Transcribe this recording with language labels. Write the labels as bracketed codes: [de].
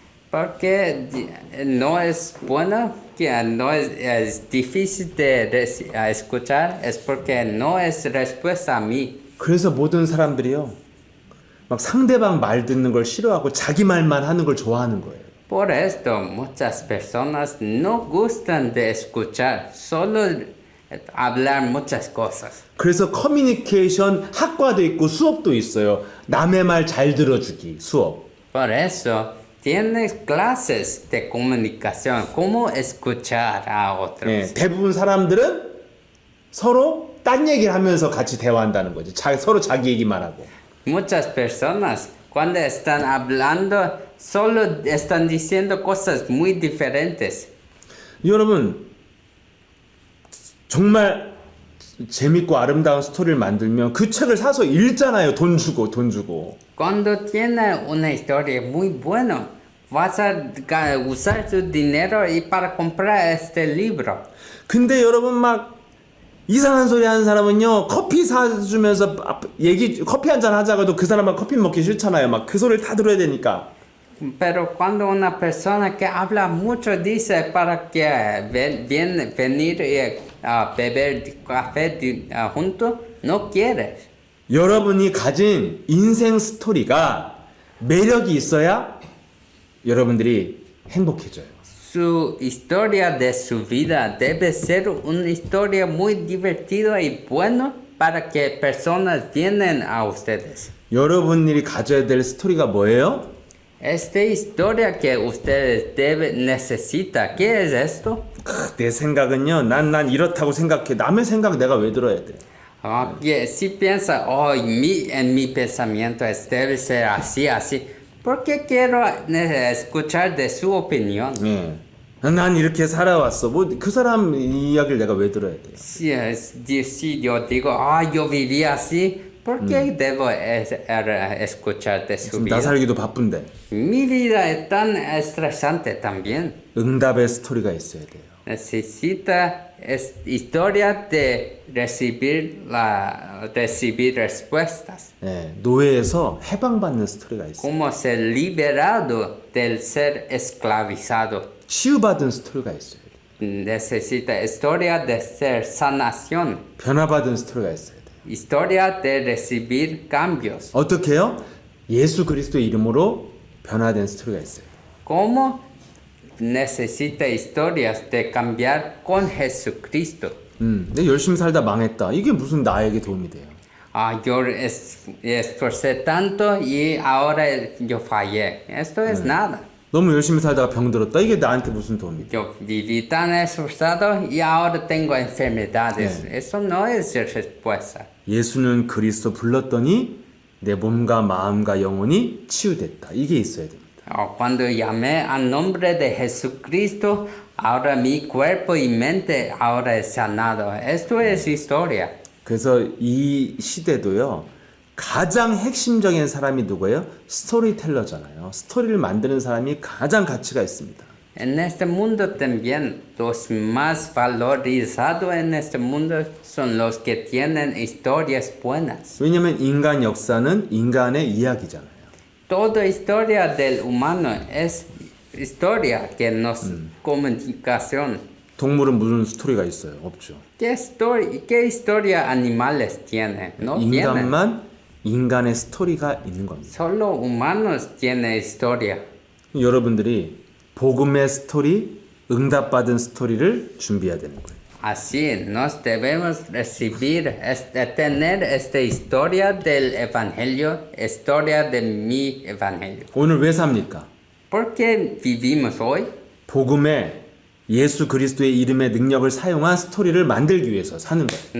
[es] Porque no es bueno, que no es difícil de escuchar, es porque no es respuesta a mí. [ko] 그래서 모든 사람들이요. 막 상대방 말 듣는 걸 싫어하고 자기 말만 하는 걸 좋아하는 거예요. [es] Por esto muchas personas no gustan de escuchar, solo hablar muchas cosas. [ko] 그래서 커뮤니케이션 학과도 있고 수업도 있어요. 남의 말 잘 들어주기 수업. [es] Por eso tienes clases de comunicación, cómo escuchar a otros. [ko] 네, 대부분 사람들은 서로 딴 얘기를 하면서 같이 대화한다는 거지. 서로 자기 얘기만 하고. [es] Muchas personas cuando están hablando solo están diciendo cosas muy diferentes. [ko] 여러분 정말 재밌고 아름다운 스토리를 만들면 그 책을 사서 읽잖아요. 돈 주고. [es] Cuando tiene una historia muy buena, vas a usar tu dinero y para comprar este libro. [ko] 근데 여러분 막 이상한 소리 하는 사람은요. 커피 사주면서 커피 한잔 하자고도 그 사람은 커피 먹기 싫잖아요. 막 그 소리를 다 들어야 되니까. [es] Pero cuando una persona que habla mucho dice para que venir a beber café juntos, no quieres. [ko] 여러분이 가진 인생 스토리가 매력이 있어야 여러분들이 행복해져요. [es] Su historia de su vida debe ser una historia muy divertida y buena para que personas vienen a ustedes. [ko] 여러분들이 가져야 될 스토리가 뭐예요? [es] Esta historia que ustedes necesitan, ¿qué es esto? [ko] 내 생각은요. 난 이렇다고 생각해. 남의 생각 내가 왜 들어야 돼? [es] Que si piensa, oh, en mi pensamiento debe ser así, así. ¿Por qué quiero escuchar de su opinión? [ko] 예. 난 이렇게 살아왔어. 뭐 그 사람 이야기를 내가 왜 들어야 돼? [es] Si yo digo, yo viví así, ¿por qué debo escuchar de su [ko] 나 [es] vida? [ko] 살기도 바쁜데. [es] Mi vida es tan estresante también. [ko] 응답의 스토리가 있어야 돼요. [es] Necesita historia de recibir respuestas. [ko] 예. 노예에서 해방받는 스토리가 있어요. [es] Como ser liberado del ser esclavizado. [ko] 치유받은 스토리가 있어요. [es] Necesita historia de ser sanación. [ko] 변화받은 스토리가 있어야 돼요. [es] Historia de recibir cambios. [ko] 어떻게 해요? 예수 그리스도의 이름으로 변화된 스토리가 있어요. [es] Como necesita historias de cambiar con Jesucristo. [ko] 근데 열심히 살다 망했다. 이게 무슨 나에게 도움이 돼요? [es] Yo esforcé tanto y ahora yo fallé. Esto es nada. [ko] 너무 열심히 살다가 병들었다. 이게 나한테 무슨 도움이 돼? [es] Yo viví tan esforzado y ahora tengo enfermedades. Eso no es respuesta. [ko] 예수는 그리스도 불렀더니 내 몸과 마음과 영혼이 치유됐다. 이게 있어야 됩니다. [es] Cuando llamé al nombre de Jesucristo, ahora mi cuerpo y mente ahora es sanado. Esto es historia. [ko] 그래서 이 시대도요. 가장 핵심적인 사람이 누구예요? 스토리텔러잖아요. 스토리를 만드는 사람이 가장 가치가 있습니다. [es] En este mundo también, los más valorizados en este mundo son los que tienen historias buenas. [ko] 왜냐면 인간 역사는 인간의 이야기잖아요. [es] Toda historia del humano es historia que nos comunicación. [ko] 동물은 무슨 스토리가 있어요? 없죠. [es] ¿Qué historia animales tienen? No tienen. [ko] 인간만 인간의 스토리가 있는 겁니다. [es] Solo humanos tienen historia. [ko] 여러분들이 복음의 스토리, 응답받은 스토리를 준비해야 되는 거예요. [es] Así nos debemos recibir, tener esta historia del Evangelio, historia de mi Evangelio. [ko] 오늘 왜 삽니까? [es] ¿Por qué vivimos hoy? [ko] 복음의 예수 그리스도의 이름의 능력을 사용한 스토리를 만들기 위해서 사는 거예요.